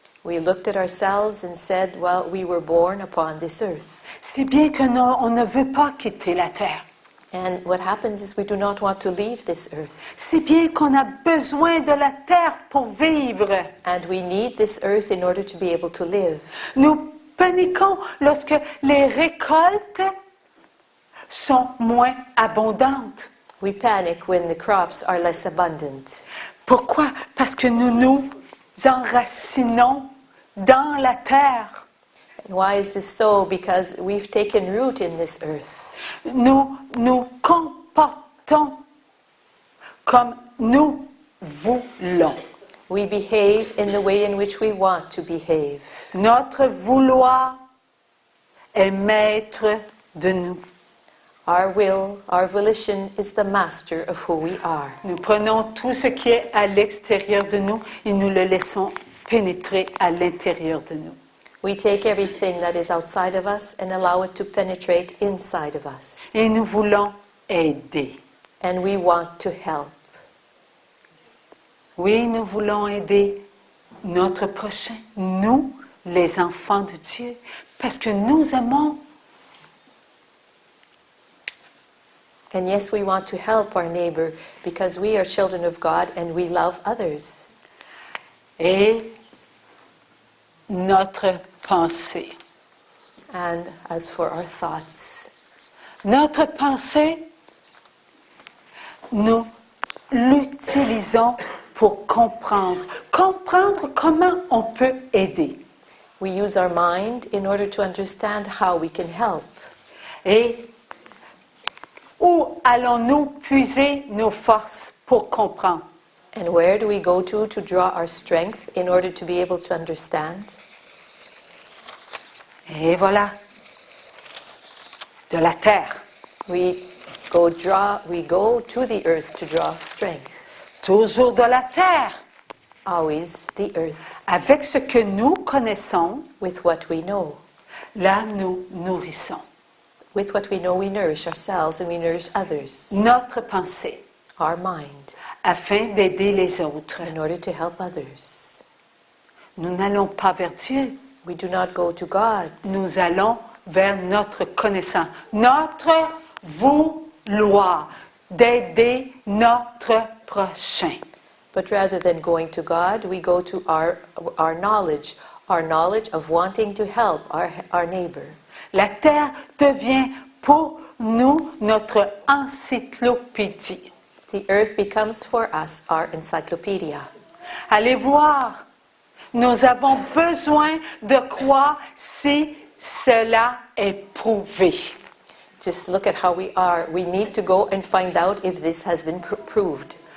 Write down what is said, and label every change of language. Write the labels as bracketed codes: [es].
[en] We looked at ourselves and said, well, we were born upon this earth. [fr] C'est bien qu'on ne veut pas quitter la terre. [en] And what happens is we do not want to leave this earth. [fr] C'est bien qu'on a besoin de la terre pour vivre. [en] And we need this earth in order to be able to live. [fr] Nous paniquons lorsque les récoltes sont moins abondantes. [en] We panic when the crops are less abundant. [fr] Pourquoi? Parce que nous nous enracinons dans la terre. [en] And why is this so? Because we've taken root in this earth. [fr] Nous nous comportons comme nous voulons. [en] We behave in the way in which we want to behave. [fr] Notre vouloir est maître de nous. [en] Our will, our volition is the master of who we are. [fr] Nous prenons tout ce qui est à l'extérieur de nous et nous le laissons pénétrer à l'intérieur de nous. [en] We take everything that is outside of us and allow it to penetrate inside of us. [fr] Et nous voulons aider. [en] And we want to help. [fr] Oui, nous voulons aider notre prochain, nous, les enfants de Dieu, parce que nous aimons. [en] And yes, we want to help our neighbor because we are children of God and we love others. [fr] Et notre pensée. [en] And as for our thoughts, [fr] notre pensée, nous l'utilisons pour comprendre comment on peut aider. [en] We use our mind in order to understand how we can help. [fr] Et où allons-nous puiser nos forces pour comprendre? [en] And where do we go to draw our strength in order to be able to understand? [fr] Et voilà, de la terre. [en] We go to the earth to draw strength. [fr] Toujours de la terre. [en] Always the earth. [fr] Avec ce que nous connaissons, [en] With what we know. [fr] là nous nourrissons. [en] With what we know, we nourish ourselves and we nourish others. [fr] Notre pensée, [en] Our mind, [fr] afin d'aider les autres. [en] in order to help others. [fr] Nous n'allons pas vers Dieu. [en] We do not go to God. [fr] Nous allons vers notre connaissance, notre vouloir d'aider notre prochain. [en] But rather than going to God, we go to our knowledge of wanting to help our neighbor. [fr] La terre devient pour nous notre encyclopédie. [en] The earth becomes for us our encyclopedia. [fr] Allez voir, nous avons besoin de croire si cela est prouvé. [en] Just look at how we are. We need to go and find out if this has been proven.